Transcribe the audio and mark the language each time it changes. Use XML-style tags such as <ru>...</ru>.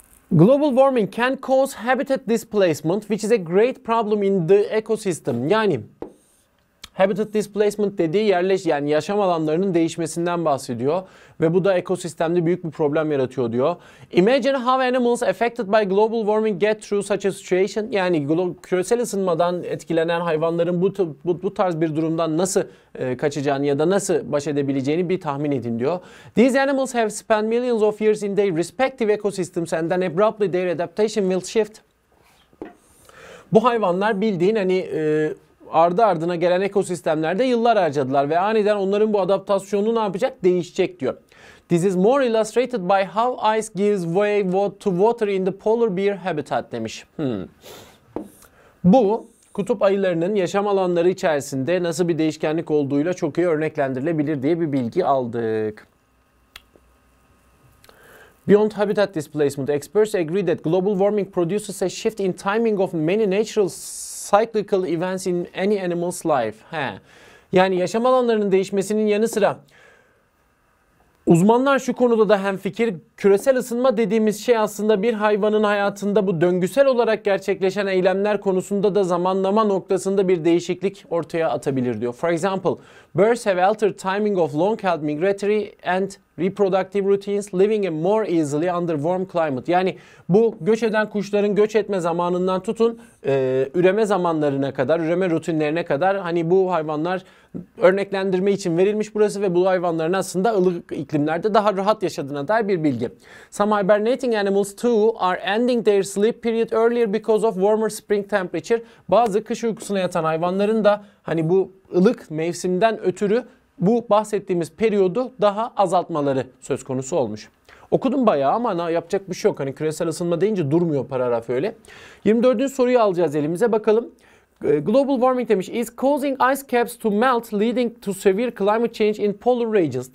<en>Global warming can cause habitat displacement, which is a great problem in the ecosystem.</en> <tr>Yani habitat displacement dediği yani yaşam alanlarının değişmesinden bahsediyor ve bu da ekosistemde büyük bir problem yaratıyor diyor.</tr> <en>Imagine how animals affected by global warming get through such a situation.</en> <tr>Yani küresel ısınmadan etkilenen hayvanların bu tarz bir durumdan nasıl kaçacağını ya da nasıl baş edebileceğini bir tahmin edin diyor.</tr> <en>These animals have spent millions of years in their respective ecosystems and then abruptly their adaptation will shift.</en> <tr>Bu hayvanlar bildiğin hani ardı ardına gelen ekosistemlerde yıllar harcadılar ve aniden onların bu adaptasyonu ne yapacak? Değişecek diyor.</tr> <en>This is more illustrated by how ice gives way to water in the polar bear habitat</en> <tr>demiş. Bu kutup ayılarının yaşam alanları içerisinde nasıl bir değişkenlik olduğuyla çok iyi örneklendirilebilir diye bir bilgi aldık.</tr> <en>Beyond habitat displacement, experts agree that global warming produces a shift in timing of many natural cyclical events in any animal's life.</en> <tr>Yani yaşam alanlarının değişmesinin yanı sıra uzmanlar şu konuda da hemfikir. Küresel ısınma dediğimiz şey aslında bir hayvanın hayatında bu döngüsel olarak gerçekleşen eylemler konusunda da zamanlama noktasında bir değişiklik ortaya atabilir diyor.</tr> <en>For example, birds have altered timing of long-held migratory and reproductive routines, living more easily under warm climate.</en> <tr>Yani bu göç eden kuşların göç etme zamanından tutun üreme zamanlarına kadar, üreme rutinlerine kadar hani bu hayvanlar örneklendirme için verilmiş burası ve bu hayvanların aslında ılık iklimlerde daha rahat yaşadığına dair bir bilgi.</tr> <en>Some hibernating animals too are ending their sleep period earlier because of warmer spring temperature.</en> <tr>Bazı kış uykusuna yatan hayvanların da hani bu ılık mevsimden ötürü bu bahsettiğimiz periyodu daha azaltmaları söz konusu olmuş. Okudum bayağı ama yapacak bir şey yok. Hani küresel ısınma deyince durmuyor paragraf öyle. 24. soruyu alacağız elimize bakalım.</tr> <en>Global warming</en> <tr>demiş.</tr> <en>Is causing ice caps to melt leading to severe climate change in polar regions.</en>